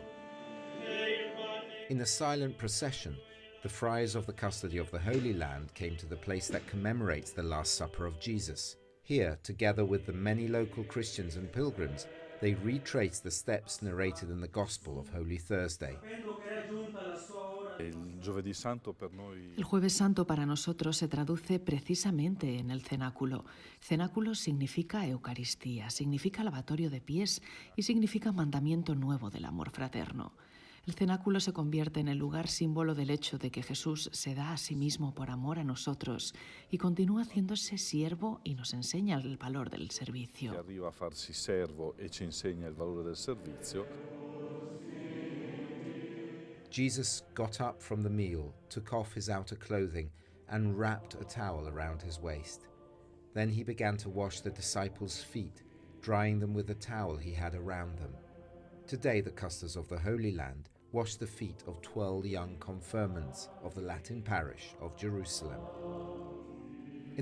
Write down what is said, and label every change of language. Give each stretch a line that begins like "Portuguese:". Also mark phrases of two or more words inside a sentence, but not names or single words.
English: In a silent procession, the friars of the custody of the Holy Land came to the place that commemorates the Last Supper of Jesus. Here, together with the many local Christians and pilgrims, they retraced the steps narrated in the Gospel of Holy Thursday.
Spanish: El Jueves Santo para nosotros se traduce precisamente en el cenáculo. Cenáculo significa Eucaristía, significa lavatorio de pies y significa mandamiento nuevo del amor fraterno. El cenáculo se convierte en el lugar símbolo del hecho de que Jesús se da a sí mismo por amor a nosotros y continúa haciéndose siervo y nos enseña el valor del servicio.
Italian: Arriva a farsi servo e ci insegna il valore del servizio.
English: Jesus got up from the meal, took off his outer clothing, and wrapped a towel around his waist. Then he began to wash the disciples' feet, drying them with the towel he had around them. Today, the Custos of the Holy Land wash the feet of 12 young confirmants of the Latin parish of Jerusalem.